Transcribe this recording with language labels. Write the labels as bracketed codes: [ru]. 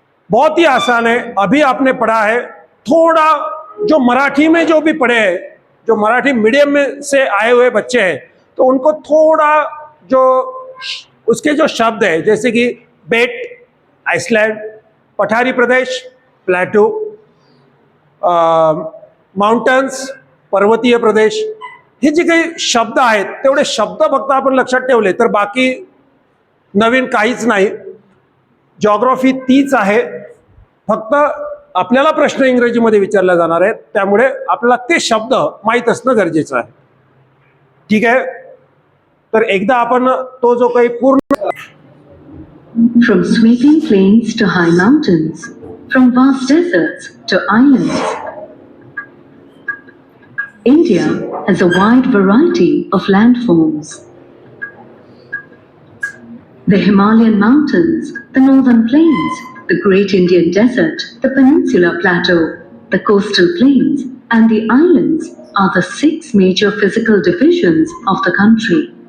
[hi] बहुत ही आसान है, अभी आपने पढ़ा है, थोड़ा जो मराठी में जो भी पढ़े हैं, जो मराठी मीडियम में से आए हुए बच्चे हैं, तो उनको थोड़ा जो उसके जो शब्द है, जैसे कि बेट आइसलैंड, पठारी प्रदेश प्लॅटो, माउंटन्स पर्वतीय प्रदेश, [mr] हे जे काही शब्द आहेत तेवढे शब्द फक्त आपण लक्षात ठेवले तर बाकी नवीन काहीच नाही। जॉग्राफी तीच आहे, फक्त आपल्याला प्रश्न इंग्रजीमध्ये विचारला जाणार आहे, त्यामुळे आपल्याला ते शब्द माहीत असणं गरजेचं आहे। ठीक आहे, तर एकदा आपण तो जो काही पूर्ण [en] From sweeping plains to high mountains, from vast deserts to islands, India has a wide variety of landforms. The Himalayan mountains, the northern plains, the Great Indian Desert, the Peninsular Plateau, the coastal plains, and the islands are the 6 major physical divisions of the country.